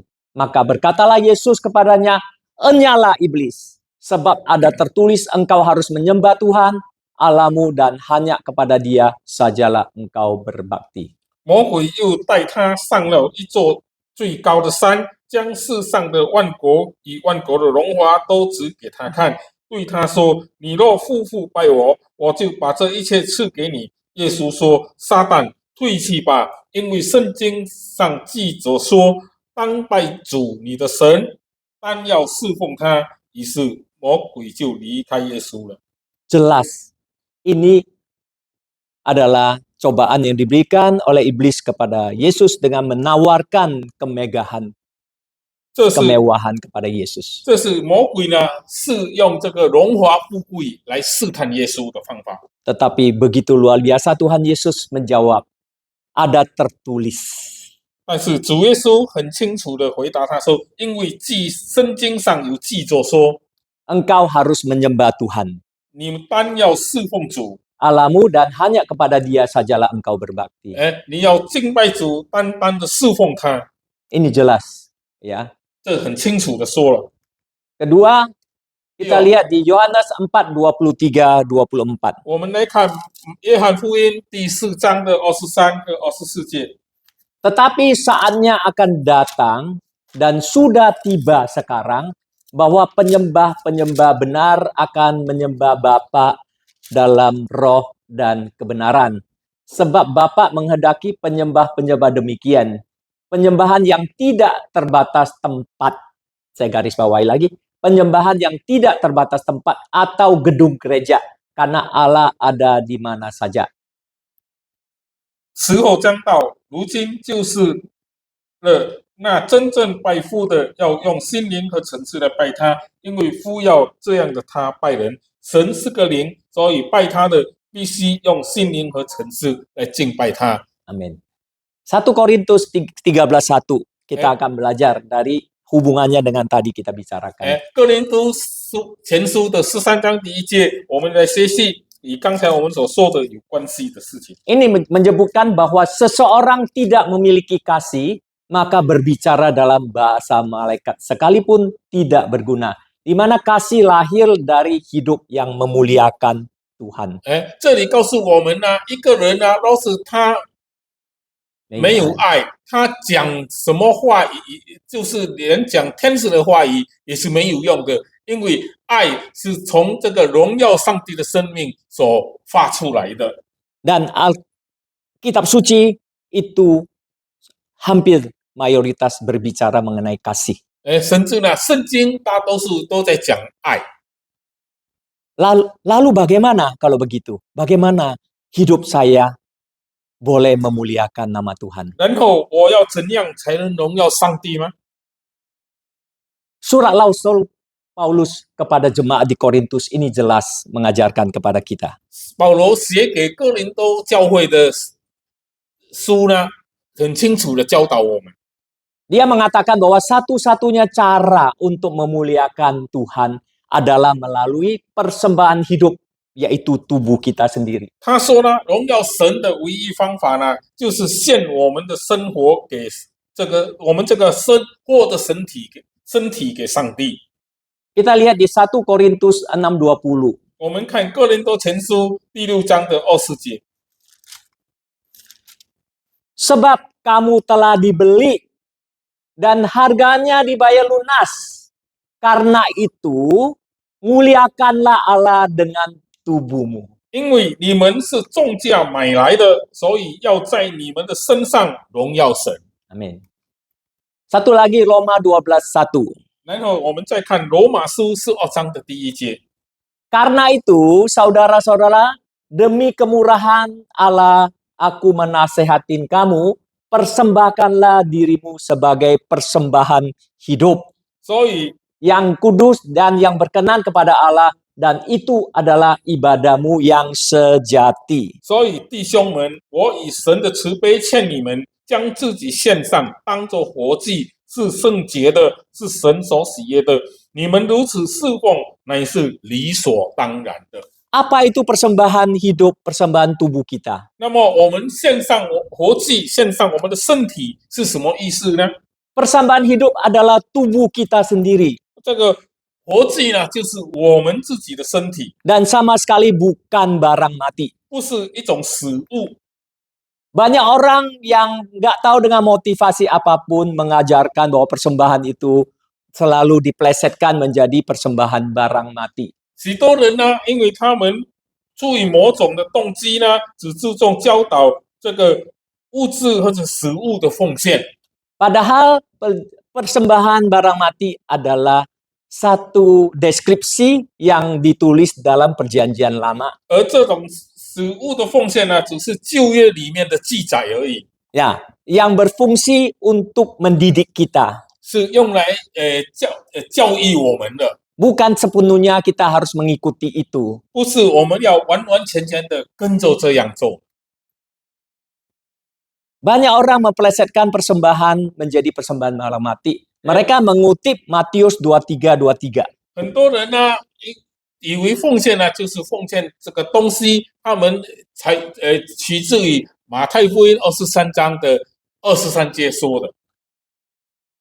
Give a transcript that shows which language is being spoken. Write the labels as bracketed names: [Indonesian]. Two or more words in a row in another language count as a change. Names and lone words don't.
[Indonesian] Maka berkatalah Yesus kepadanya, enyalah iblis, sebab ada tertulis engkau harus menyembah Tuhan Allahmu dan hanya kepada Dia sajalah engkau berbakti. [Chinese] 魔鬼又带他上了一座最高的山，将世上的万国与万国的荣华都指给他看，对他说：“你若夫妇拜我，我就把这一切赐给你。” 耶稣说：“撒旦，退去吧，因为圣经上记着说，当拜主你的神，单要侍奉他。” 于是魔鬼就离开耶稣了。 [Indonesian] Jelas, ini adalah cobaan yang diberikan oleh iblis kepada Yesus dengan menawarkan kemegahan, [Chinese] 这是 [Indonesian] kemewahan kepada Yesus. [Chinese] 这是魔鬼呢，是用这个荣华富贵来试探耶稣的方法。 [Indonesian] Tetapi begitu luar biasa Tuhan Yesus menjawab, ada tertulis. [Chinese] 但是主耶稣很清楚的回答他说：“因为圣经上有记着说， [Indonesian] Engkau harus menyembah Tuhan, [Chinese] 你们单要侍奉主， [Indonesian] Allahmu dan hanya kepada Dia sajalah engkau berbakti. [Chinese] 你要敬拜主，单单的侍奉他。 [Indonesian] Ini jelas, ya. [Chinese] 这很清楚的说了。 [Indonesian] Kedua, Kita lihat di Yohanes 4:23-24. [Chinese] 我们来看约翰福音第4章的23和24节。 [Indonesian] Tetapi saatnya akan datang dan sudah tiba sekarang bahwa penyembah-penyembah benar akan menyembah Bapa dalam roh dan kebenaran. Sebab Bapa menghendaki penyembah-penyembah demikian. Penyembahan yang tidak terbatas tempat. Saya garis bawahi lagi. Penyembahan yang tidak terbatas tempat atau gedung gereja. Karena Allah ada di mana saja. [Chinese] 时候将到，如今就是了。那真正拜父的，要用心灵和诚实来拜他，因为父要这样的他拜人。神是个灵，所以拜他的必须用心灵和诚实来敬拜他。 [Indonesian] Amin. 1 Korintus 13:1 kita akan belajar dari hubungannya dengan tadi kita bicarakan. [Chinese] 哥林多前书的13章第1节，我们来学习与刚才我们所说的有关系的事情。 [Indonesian] Ini menyebutkan bahwa seseorang tidak memiliki kasih, maka berbicara dalam bahasa malaikat sekalipun tidak berguna. Di mana kasih lahir dari hidup yang memuliakan Tuhan. [Chinese] 这里告诉我们呢，一个人呢，若是他没有爱，他讲什么话语，就是连讲天使的话语也是没有用的，因为爱是从这个荣耀上帝的生命所发出来的。 [Indonesian] Dan Alkitab suci itu hampir mayoritas berbicara mengenai kasih. [Chinese] 甚至呢，圣经大多数都在讲爱。 [Indonesian] Lalu bagaimana kalau begitu? Bagaimana hidup saya boleh memuliakan nama Tuhan? [Chinese] 然后我要怎样才能荣耀上帝吗？ [Indonesian] Surat Rasul Paulus kepada jemaat di Korintus ini jelas mengajarkan kepada kita. [Chinese] 保罗写给哥林多教会的书呢，很清楚的教导我们。 [Indonesian] Dia mengatakan bahwa satu-satunya cara untuk memuliakan Tuhan adalah melalui persembahan hidup, yaitu tubuh kita sendiri. [Chinese] 他说呢，荣耀神的唯一方法呢，就是献我们的生活给我们这个生活的身体给上帝。 [Indonesian] Kita lihat di 1 Korintus 6:20. [Chinese] 我们看哥林多前书第6章的20节。 [Indonesian] Sebab kamu telah dibeli dan harganya dibayar lunas. Karena itu, muliakanlah Allah dengan tubuhmu. [Chinese] 因为你们是重价买来的，所以要在你们的身上荣耀神。 [Indonesian] Amin. Satu lagi Roma 12:1. [Chinese] 然后我们再看罗马书12章的第1节。 [Indonesian] Karena itu, saudara-saudara, demi kemurahan Allah, aku menasehatin kamu, persembahkanlah dirimu sebagai persembahan hidup [Chinese] 所以 [Indonesian] yang kudus dan yang berkenan kepada Allah, dan itu adalah ibadahmu yang sejati. [Chinese] 所以弟兄们，我以神的慈悲劝你们，将自己献上，当作活祭，是圣洁的，是神所喜悦的。你们如此侍奉，乃是理所当然的。 [Indonesian] Apa itu persembahan hidup, persembahan tubuh kita? [Chinese] 那么我们献上活祭，献上我们的身体是什么意思呢？ [Indonesian] Persembahan hidup adalah tubuh kita sendiri. [Chinese] 这个活祭呢，就是我们自己的身体， [Indonesian] Dan sama sekali bukan barang mati. [Chinese] 不是一种死物。 [Indonesian] Banyak orang yang nggak tahu dengan motivasi apapun mengajarkan bahwa persembahan itu selalu diplesetkan menjadi persembahan barang mati. [Chinese] 许多人呢，因为他们出于某种的动机呢，只注重教导这个物质或者食物的奉献。 [Indonesian] Padahal persembahan barang mati adalah satu deskripsi yang ditulis dalam Perjanjian Lama. [Chinese] 而这种食物的奉献呢，只是旧约里面的记载而已， [Indonesian] Ya, yang berfungsi untuk mendidik kita. [Chinese] 是用来教育我们的， [Indonesian] Bukan sepenuhnya kita harus mengikuti itu. [Chinese] 不是我们要完完全全的跟着这样做。 [Indonesian] Banyak orang memplesetkan persembahan menjadi persembahan barang mati. Mereka mengutip Matius 23:23. [Chinese] 很多人呢，以为奉献呢就是奉献这个东西，他们才取自于马太福音23章的23节说的。